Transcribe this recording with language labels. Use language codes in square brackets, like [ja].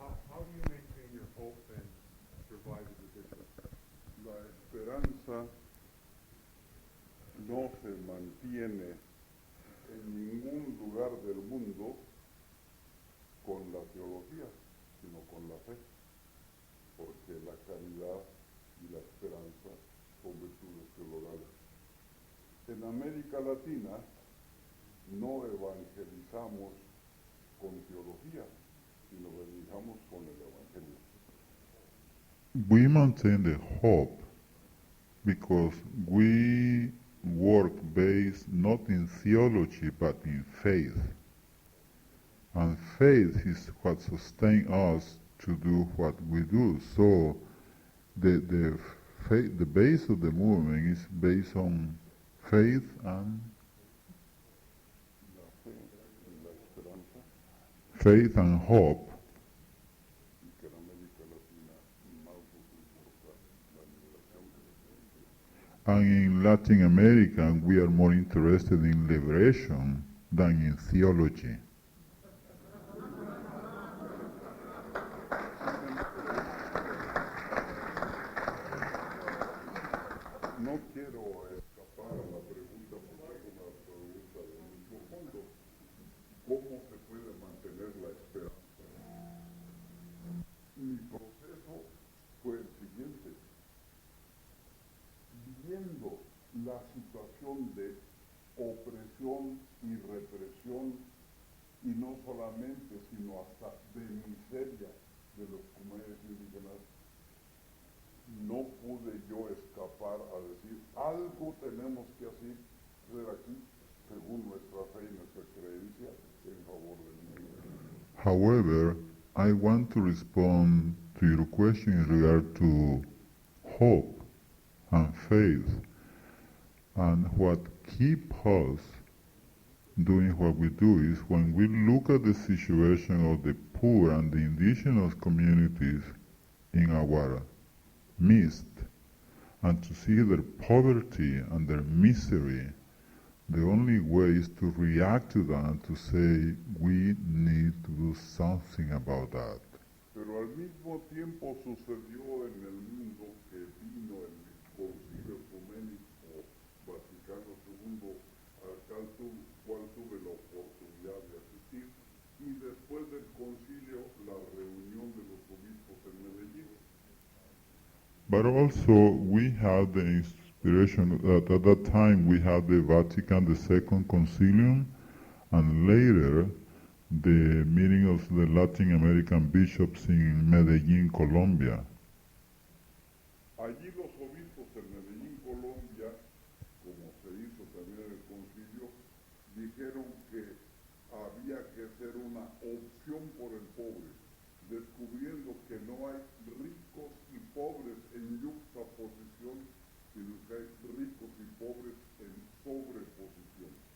[en] How do you maintain your hope and survive as a bishop? [es] La esperanza no se mantiene en ningún lugar del mundo con la teología, sino con la fe, porque la caridad y la esperanza son virtudes teologales. En América Latina no evangelizamos con teología, sino evangelizamos con el evangelio. [en] We maintain the hope because we work based not in theology but in faith. And faith is what sustains us to do what we do. So the base of the movement is based on faith and [es] La fe y la esperanza, [en] faith and hope. [es] y que en América Latina más nos importa la liberación que la teología. [en] And in Latin America, we are more interested in liberation than in theology. [es] No quiero escapar a la pregunta porque es una pregunta de mucho fondo. ¿Cómo se puede mantener la esperanza? Mi proceso fue el siguiente. Viendo la situación de opresión y represión, y no solamente, sino hasta de miseria de los comunidades indígenas, no pude yo escapar a decir, algo tenemos que hacer aquí, según nuestra fe y nuestra creencia, en favor del mundo. [en] However, I want to respond to your question in regard to hope and faith. And what keeps us doing what we do is when we look at the situation of the poor and the indigenous communities in our midst, and to see their poverty and their misery, the only way is to react to that and to say, we need to do something about that. [es] Pero al mismo tiempo sucedió en el mundo que vino el Concilio Ecuménico Vaticano II, al cual tuve la oportunidad de asistir, y después del concilio la reunión de los obispos en Medellín. [en] But also we had the inspiration that at that time we had the Vatican II Concilium, and later the meeting of the Latin American bishops in Medellín, Colombia. [es] Allí los obispos en Medellín, Colombia, como se hizo también en el concilio, dijeron que había que hacer una opción por el pobre, descubriendo que no hay ricos y pobres en yuxtaposición, sino que hay ricos y pobres en sobreposición.